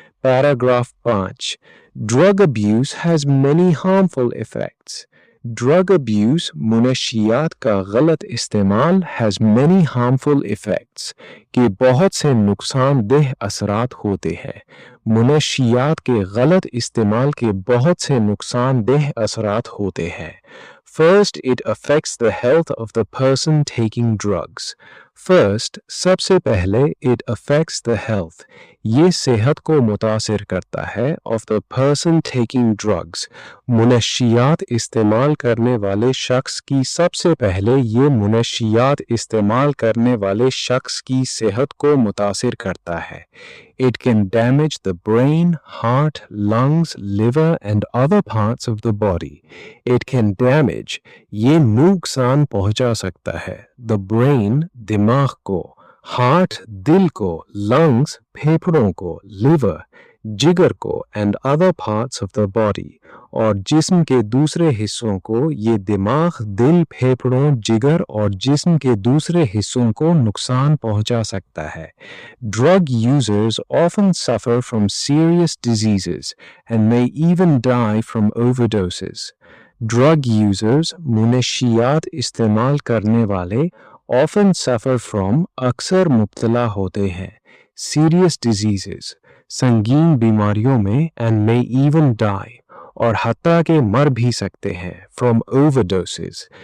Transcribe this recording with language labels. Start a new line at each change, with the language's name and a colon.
English: Paragraph 5. Drug abuse has many harmful effects. Drug abuse,
Hindi: मुनशियात का गलत इस्तेमाल,
English: has many harmful effects,
Hindi: कि बहुत से नुकसानदेह असरात होते हैं। मुनशियात के गलत इस्तेमाल के बहुत से नुकसानदेह असरात होते हैं।
English: First, it affects the health of the person taking drugs.
Hindi: First, सबसे पहले,
English: it affects the health,
Hindi: ये सेहत को मुतासिर करता है,
English: of the person taking drugs,
Hindi: मुनशियात इस्तेमाल करने वाले शख्स की, सबसे पहले ये मुनशियात इस्तेमाल करने वाले शख्स की सेहत को मुतासिर करता है।
English: It can damage the brain, heart, lungs, liver and other parts of the body. It can damage,
Hindi: ये नुकसान पहुंचा सकता है, the brain, दिमाग को, heart, दिल को, lungs, फेफड़ों को, liver, जिगर को
English: and other parts of the body
Hindi: और जिस्म के दूसरे हिस्सों को, ये दिमाग, दिल, फेफड़ों, जिगर और जिस्म के दूसरे हिस्सों को नुकसान पहुंचा सकता है.
English: Drug users often suffer from serious diseases and may even die from overdoses. Drug users,
Hindi: मुनशियात इस्तेमाल करने वाले,
English: often suffer from,
Hindi: अक्सर मुब्तला होते हैं,
English: serious diseases,
Hindi: संगीन बीमारियों में,
English: and may even die,
Hindi: और हत्ता के मर भी सकते हैं,
English: from overdoses.